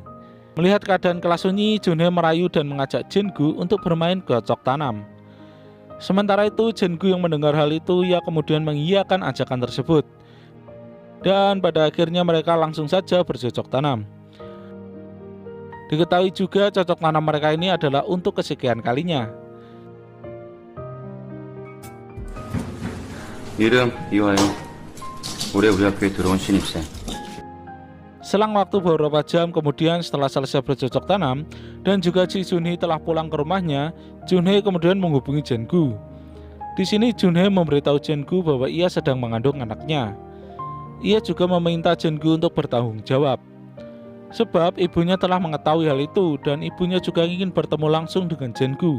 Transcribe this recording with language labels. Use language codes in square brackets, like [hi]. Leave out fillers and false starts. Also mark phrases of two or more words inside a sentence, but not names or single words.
[id] Melihat keadaan kelas sunyi, Junhee merayu dan mengajak Jin-gu untuk bermain cocok tanam. Sementara itu Jin-gu yang mendengar hal itu, ia kemudian mengiyakan ajakan tersebut. Dan pada akhirnya mereka langsung saja bercocok tanam. Diketahui juga cocok tanam mereka ini adalah untuk kesekian kalinya. [ko] 이름 이화영. 올해 우리 학교에 들어온 신입생. [id] Selang waktu beberapa jam kemudian setelah selesai bercocok tanam dan juga si Junhee telah pulang ke rumahnya, Junhee kemudian menghubungi Jin-gu. Di sini Junhee memberitahu Jin-gu bahwa ia sedang mengandung anaknya. Ia juga meminta Jin-gu untuk bertanggung jawab, sebab ibunya telah mengetahui hal itu dan ibunya juga ingin bertemu langsung dengan Jin-gu.